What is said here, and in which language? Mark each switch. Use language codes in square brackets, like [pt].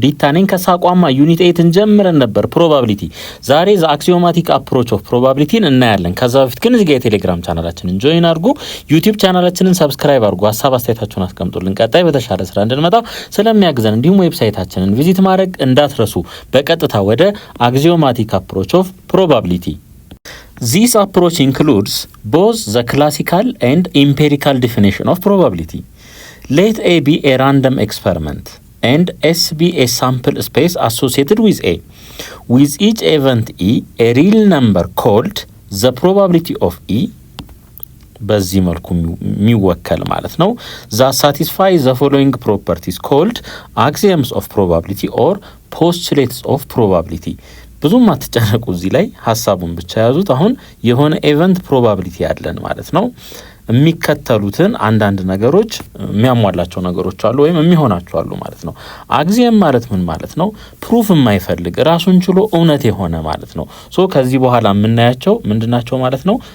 [am] ዲታ ነኝ ከሳቋማ ዩኒት 8 እንጀምረን ነበር ፕሮባቢሊቲ። ዛሬ ዘ አክሲዮማቲክ አፕሮች ኦፍ ፕሮባቢሊቲን እናያለን። ከዛ በፊት ግን እዚህ ጋር የቴሌግራም ቻናላችንን ጆይን አድርጉ፣ ዩቲዩብ ቻናላችንን ሰብስክራይብ አድርጉ፣ ሀሳብ አስተያየታችሁን አስቀምጡልን። ቀጣይ በተሻለ ስራ እንድንመጣ ስለሚያግዘን እንዲሁም ዌብሳይታችንን ቪዚት ማድረግ እንዳትረሱ። በቀጥታ ወደ አክሲዮማቲክ አፕሮች ኦፍ ፕሮባቢሊቲ። [en] This approach includes both the classical and empirical definition of probability. Let A be a random experiment and S be a sample space associated with A. With each event E, a real number called the probability of E [am] በዚህ መልኩ የሚወከል ማለት ነው [en] that satisfy the following properties called axioms of probability or postulates of probability. [am] ብዙም አትጨነቁ፣ እዚህ ላይ ሐሳቡን ብቻ ያዙት። አሁን የሆነ ኢቨንት ፕሮባቢሊቲ ያለን ማለት ነው። የሚከተሉትን አንዳንድ ነገሮች የሚያሟላቸው ነገሮች አሉ ወይም የሚሆናቸው አሉ ማለት ነው። አክሲየም ማለት ምን ማለት ነው? ፕሩፍ የማይፈልግ ራሱን ችሎ እውነት የሆነ ማለት ነው። ከዚህ በኋላ የምናያቸው ምንድናቸው ማለት ነው?